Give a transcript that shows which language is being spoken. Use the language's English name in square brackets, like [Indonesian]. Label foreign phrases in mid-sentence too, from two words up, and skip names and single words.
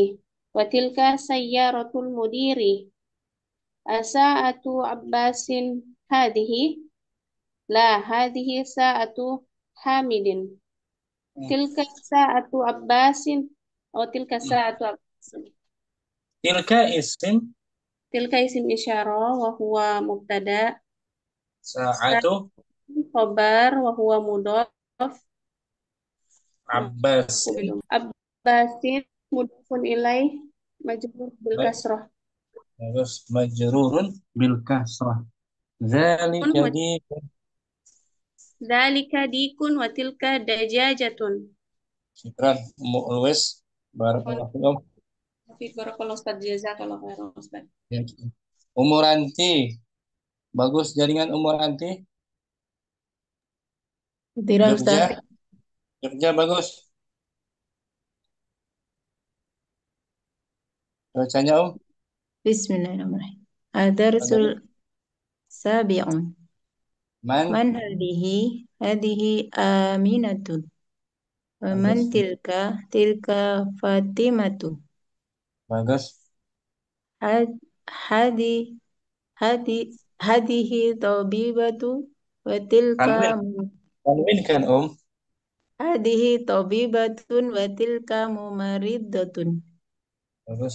[Arabic] وتلك سيارة المدير. أساعة عباس هذه. لا، هذه ساعة حامد. تلك ساعة عباس. تلك ساعة عباس. تلك اسم. تلك اسم إشارة وهو مبتدأ. Sa'atu. خبر وهو مضاف. Abbasin. عباس مضاف إليه مجرور بالكسرة. Terus مجرور بالكسرة. ذلك ديك وتلك دجاجة. شكرا أم علويس. بارك الله فيكم. بارك الله أستاذ، جزاك الله خيرا أستاذ. [Indonesian] Umur Anti. Bagus jaringan Umur Anti. Tidak Ustaz. Jogja bagus. Bacanya [Arabic] بسم الله الرحمن الرحيم. الدرس السبعون. من هذه? هذه أمينة. ومن تلك? تلك فاطمة. [Indonesian] Bagus. [Arabic] هذه طبيبة وتلك [Indonesian] Tanwin kan [Arabic] هذه طبيبة وتلك ممرضة. [Indonesian] Bagus.